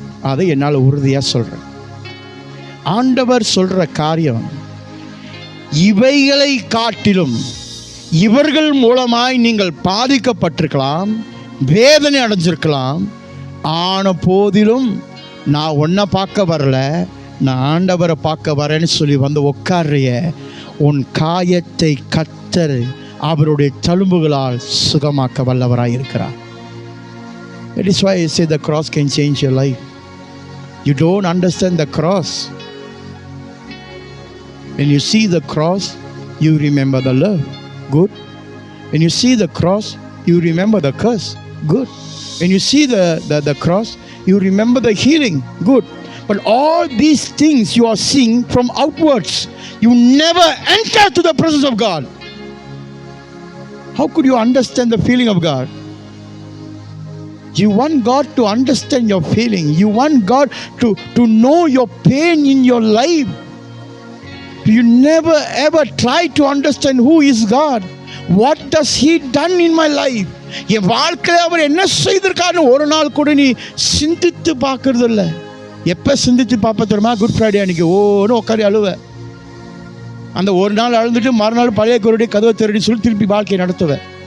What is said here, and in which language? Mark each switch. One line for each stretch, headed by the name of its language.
Tamil: அதை என்னால் உறுதியாக சொல்றேன். ஆண்டவர் சொல்ற காரியம், இவைகளை காட்டிலும் இவர்கள் மூலமாய் நீங்கள் பாதிக்கப்பட்டிருக்கலாம், வேதனை அடைஞ்சிருக்கலாம். ஆன போதிலும் நான் ஒன்றை பார்க்க வரல, நான் ஆண்டவரை பார்க்க வரேன்னு சொல்லி வந்து உட்கார்றிய உன் காயத்தை கர்த்தர் அவருடைய தழும்புகளால் சுகமாக்க வல்லவராய் இருக்கிறார்.
English: That is why I say the cross can change your life. You don't understand the cross. When you see the cross, you remember the love. Good. When you see the cross, you remember the curse. Good. When you see the cross, you remember the healing. Good. But all these things you are seeing from outwards, you never enter to the presence of God. How could you understand the feeling of God? You want God to understand your feeling. You want God to know your pain in your life. You never ever try to understand who is God. What does He done in my life?
Tamil: என் வாழ்க்கையில் அவர் என்ன செய்திருக்காருன்னு ஒரு நாள் கூட நீ சிந்தித்து பார்க்கறது இல்லை. எப்போ சிந்தித்து பார்ப்ப தெரியுமா? குட் ஃப்ரைடே அன்னைக்கு ஓன்னு உட்காரி அழுவ. அந்த ஒரு நாள் அழுந்துட்டு மறுநாள் பழைய குருடைய கதவை திரடி சொல்லி திருப்பி வாழ்க்கையை நடத்துவேன்.